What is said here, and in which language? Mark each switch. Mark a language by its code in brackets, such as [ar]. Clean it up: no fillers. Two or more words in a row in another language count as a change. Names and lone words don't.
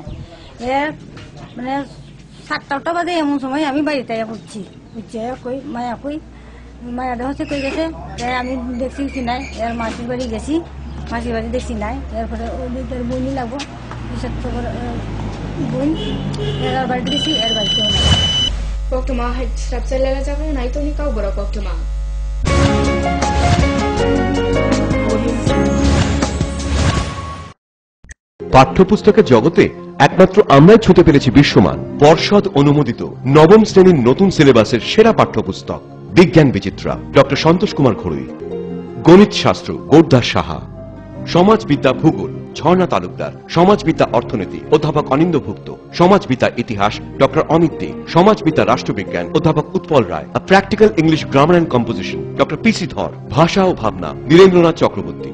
[bn] এর মানে 7টা বাজে এমন সময় আমি বাড়িতে বুঝছি কই মায়া দেওয়া হচ্ছে কই গেছে, আমি দেখছি কি নাই, এর মাসির বাড়ি গেছি, মাসির বাড়ি দেখছি নাই। এরপরে ওদের বইনি লাগবো, বোন এর বাড়িতে গেছি, এর বাড়িতেও নাই। [trp] Koktoma had structure lela jaga nai to ni kau bora koktoma [bn] পাঠ্যপুস্তকের জগতে একমাত্র আমরাই ছুঁতে পেরেছি বিশ্বমান পর্ষদ অনুমোদিত নবম শ্রেণীর নতুন সিলেবাসের সেরা পাঠ্যপুস্তক বিজ্ঞান বিচিত্রা ডক্টর সন্তোষ কুমার ঘড়ুই, গণিত শাস্ত্র গোর্ধা সাহা, সমাজবিদ্যা ভূগোল ঝর্ণা তালুকদার, সমাজবিদ্যা অর্থনীতি অধ্যাপক অনিন্দ্যভুক্ত, সমাজবিদ্যা ইতিহাস ডক্টর অমিত দে, সমাজবিদ্যা রাষ্ট্রবিজ্ঞান অধ্যাপক উৎপল রায়, প্র্যাকটিক্যাল ইংলিশ গ্রামার অ্যান্ড কম্পোজিশন ডক্টর পিসি ধর, ভাষা ও ভাবনা নীরেন্দ্রনাথ চক্রবর্তী।